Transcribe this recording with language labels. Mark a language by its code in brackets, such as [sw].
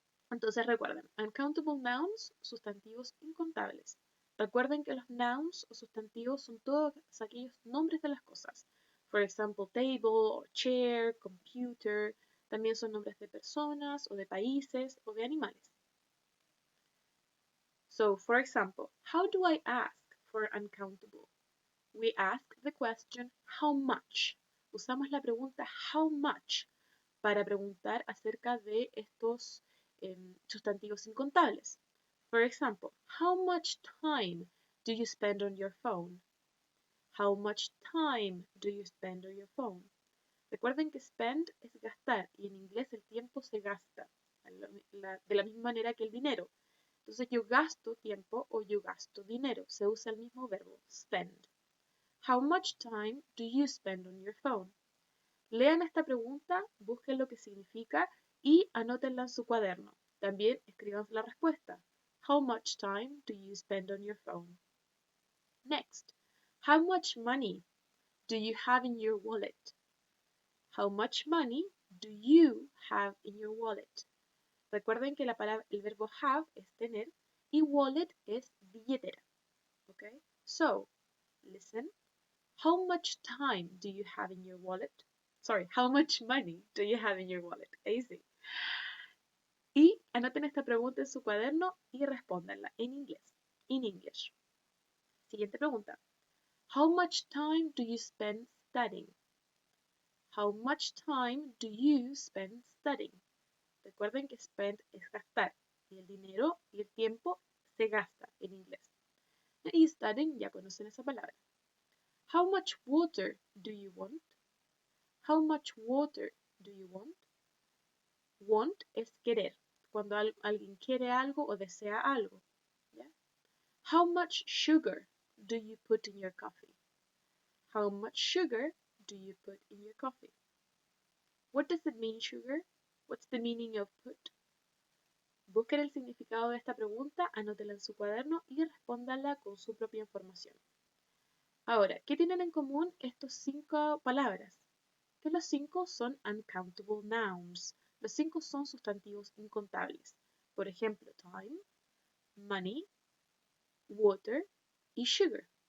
[es] Entonces recuerden, uncountable nouns, sustantivos incontables. Recuerden que los nouns o sustantivos son todos aquellos nombres de las cosas. [en] For example, table or chair, computer. [es] También son nombres de personas o de países o de animales. [en] So, for example, how do I ask for uncountable? We ask the question, how much? [es] Usamos la pregunta, how much? Para preguntar acerca de estos sustantivos incontables. [en] For example, how much time do you spend on your phone? How much time do you spend on your phone? [es] Recuerden que spend es gastar y en inglés el tiempo se gasta de la misma manera que el dinero. Entonces yo gasto tiempo o yo gasto dinero. Se usa el mismo verbo, spend. [en] How much time do you spend on your phone? [es] Lean esta pregunta, busquen lo que significa y anótenla en su cuaderno. También escriban la respuesta. [en] How much time do you spend on your phone? Next, how much money do you have in your wallet? How much money do you have in your wallet? [es] Recuerden que el verbo have es tener y wallet es billetera. [en] Okay? So, listen. How much time do you have in your wallet? Sorry, how much money do you have in your wallet? Easy. [es] Y anoten esta pregunta en su cuaderno y respóndanla en inglés. [en] In English. [es] Siguiente pregunta. [en] How much time do you spend studying? How much time do you spend studying? [es] Recuerden que spend es gastar y el dinero y el tiempo se gasta en inglés. Y studying ya conocen esa palabra. [en] How much water do you want? How much water do you want? [es] Want es querer, cuando alguien quiere algo o desea algo. ¿Ya? [en] How much sugar do you put in your coffee? How much sugar do you put in your coffee? What does it mean, sugar? What's the meaning of put? [es] Busquen el significado de esta pregunta, anótela en su cuaderno y respóndanla con su propia información. Ahora, ¿qué tienen en común estas 5 palabras? Que los 5 son uncountable nouns. Los 5 son sustantivos incontables. Por ejemplo, time, money, water y sugar.